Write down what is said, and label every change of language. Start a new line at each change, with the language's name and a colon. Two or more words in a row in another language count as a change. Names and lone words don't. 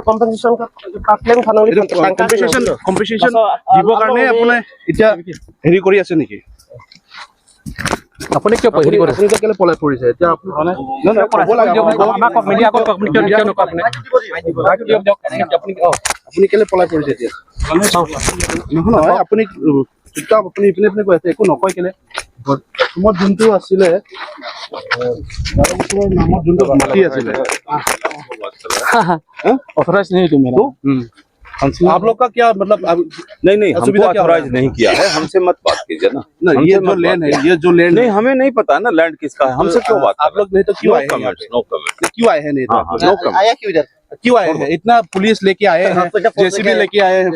Assamese: কম্পেনচেশ্যন দিবৰ কাৰণে আপুনি এতিয়া হেৰি কৰি আছে নেকি আপুনি কিয় হেৰি কৰে আপুনি কেলে পলাই পৰিছে এতিয়া আপুনি কেলে পলাই পৰিছে এতিয়া নহয় আপুনি আপুনি ইপিনে ইপিনে কৈ আছে একো নকয় কেলে অসমত যোনটো আছিলে নামত যোনটো মাটি আছিলে
Hindi: ऑथराइज नहीं तुम आप लोग का क्या मतलब नहीं नहीं, हमको असुविधा क्या हो रहा ऑथराइज नहीं किया है, हमसे मत बात कीजिए ना। नहीं, ये हमसे जो मत लैंड बात है, ये जो लैंड नहीं, हमें नहीं पता है ना लैंड किसका है, हमसे क्यों बात आप लोग नहीं तो क्यों आए हैं यहाँ पे?
English: no comment.
Hindi: क्यों आए हैं नहीं तो? हाँ हाँ,
English: no comment.
Hindi: आया क्यों इधर? क्यों आए हैं? इतना पुलिस लेके आए हैं, जेसीबी लेके आए हैं,